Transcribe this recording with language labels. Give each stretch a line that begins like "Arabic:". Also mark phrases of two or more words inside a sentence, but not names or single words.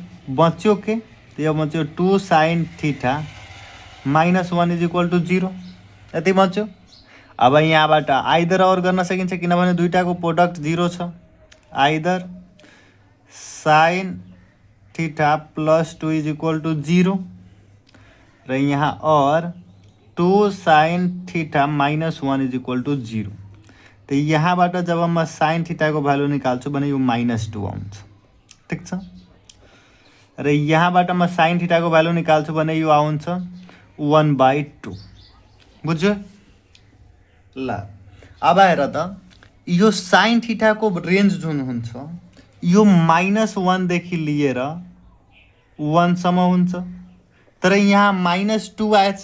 Nepali: बच्यो के त यो बच्यो
English: 2 sin theta -1 is equal to 0.
Nepali: यति बच्यो? अब यहाँबाट आइदर और गर्न सकिन्छ किनभने दुईटाको प्रोडक्ट 0 छ।
English: either sin theta plus 2 is equal to 0
Nepali: र यहाँ
English: or 2 sin theta -1 is equal to 0.
Nepali: तो यहाँबाट जब म
English: sin theta को value
Nepali: निकाल्छु भने यो -2 आउँछ। ठिक छ? र यहाँबाट म
English: sin theta को value
Nepali: निकाल्छु भने यो आउँछ 1/2। बुझ्यो? ल अब हेर त यो
English: sin theta को range
Nepali: जुन हुन्छ यो -1 देखि लिएर 1 सम्म हुन्छ, तर यहाँ -2 आएछ।